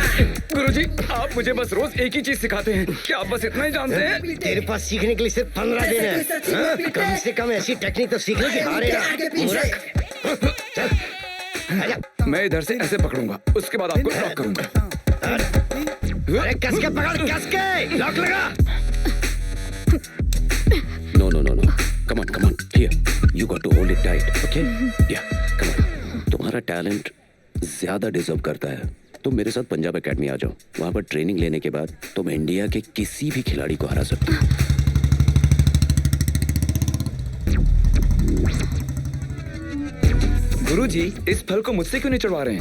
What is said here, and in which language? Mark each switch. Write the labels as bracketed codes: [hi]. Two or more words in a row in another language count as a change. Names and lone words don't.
[hi] गुरुजी आप मुझे बस रोज एक ही चीज सिखाते हैं, क्या आप बस इतना ही जानते हैं? तेरे पास सीखने के लिए सिर्फ 15 दिन है। कम से कम ऐसी टेक्निक तो सीख लो कि हारेगा। मैं इधर से ऐसे पकड़ूंगा, उसके बाद आपको लॉक करूंगा। अरे कस के पकड़, कस के लॉक लगा। [en] No, no, no, no. Come on, come on. Here, you got to hold it tight. Okay? Yeah, come on. [hi] तुम्हारा टैलेंट ज्यादा डिजर्व करता है। तुम मेरे साथ पंजाब एकेडमी आ जाओ। वहाँ पर ट्रेनिंग लेने के बाद तुम इंडिया के किसी भी खिलाड़ी को हरा सकते हो। गुरुजी इस फल को मुझसे क्यों नहीं चढ़वा रहे हैं?